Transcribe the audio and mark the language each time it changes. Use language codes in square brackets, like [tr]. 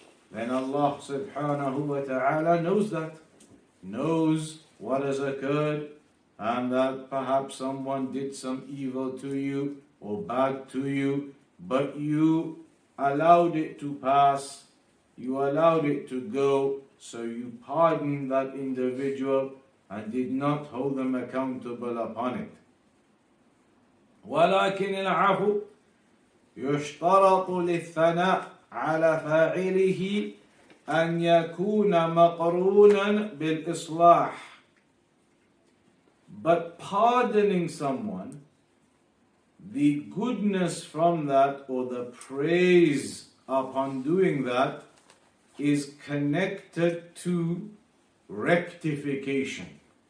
[en] Then Allah subhanahu wa ta'ala knows that, knows what has occurred, and that perhaps someone did some evil to you or bad to you, but you allowed it to pass, you allowed it to go, so you pardoned that individual and did not hold them accountable upon it. [ar] ولكن العفو يشترط للثناء على فاعله أن يكون مقرونا بالإصلاح. [en] But pardoning someone, the goodness from that or the praise upon doing that is connected to rectification.